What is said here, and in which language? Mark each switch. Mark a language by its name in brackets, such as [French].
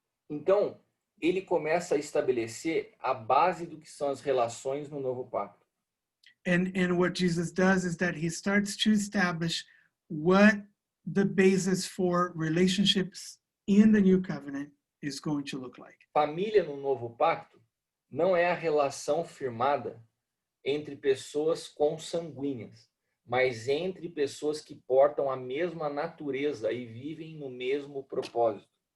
[Portuguese] Então, ele começa a estabelecer a base do que são as relações no novo pacto. [English] And what Jesus does is that he starts to establish what the basis for relationships in the new covenant is going to look like. [Portuguese] Família no novo pacto não é a relação firmada entre pessoas consanguíneas, mas entre pessoas que portam a mesma natureza e vivem no mesmo propósito.